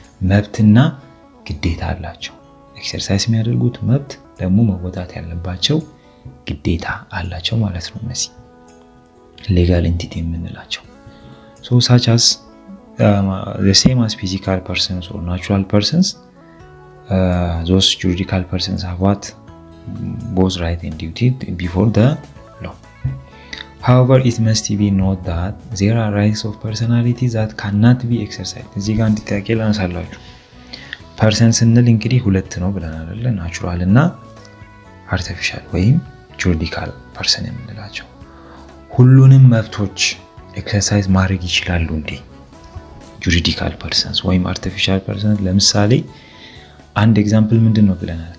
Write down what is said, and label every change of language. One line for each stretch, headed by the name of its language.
Amharic: መብትና ግዴታ አላቸው። ኤክሰርሳይዝ የሚያደርጉት መብት ደግሞ መወጣት ያለባቸው ግዴታ አላቸው ማለት ነው። እነዚህ ሌጋል ኤንቲቲ የምንላቸው
English: such as the same as physical persons or natural persons, those juridical persons have what? both right and duty before the law. However, it must be noted that there are rights of personality that cannot be exercised.
Amharic: እዚህ ጋር እንድታውቁ ላንሳላችሁ። ፐርሰን ስንል እንግዲህ ሁለት ነው ብለናል አይደል? ናቹራል እና አርቲፊሻል ወይም ጁሪዲካል ፐርሰን የምንላቸው ሁሉንም መብቶች ኤክሰርሳይዝ ማድረግ ይችላሉ እንዴ? ጁሪዲካል ፐርሰንስ ወይም አርቲፊሻል ፐርሰን። ለምሳሌ አንድ ኤግዛምፕል ምንድነው ብለናል?